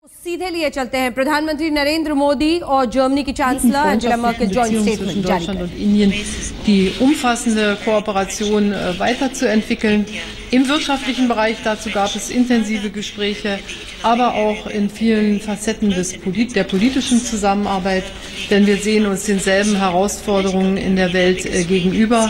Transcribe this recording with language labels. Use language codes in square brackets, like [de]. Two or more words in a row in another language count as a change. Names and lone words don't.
[hi] सीधे लिए चलते हैं। प्रधानमंत्री नरेंद्र मोदी और जर्मनी की चांसलर एंजेला मर्केल [en] joint statement [hi] जारी [de] Deutschland und Indien die umfassende Kooperation weiterzuentwickeln. Im wirtschaftlichen Bereich dazu gab es intensive Gespräche, aber auch in vielen Facetten der politischen Zusammenarbeit, denn wir sehen uns denselben Herausforderungen in der Welt gegenüber.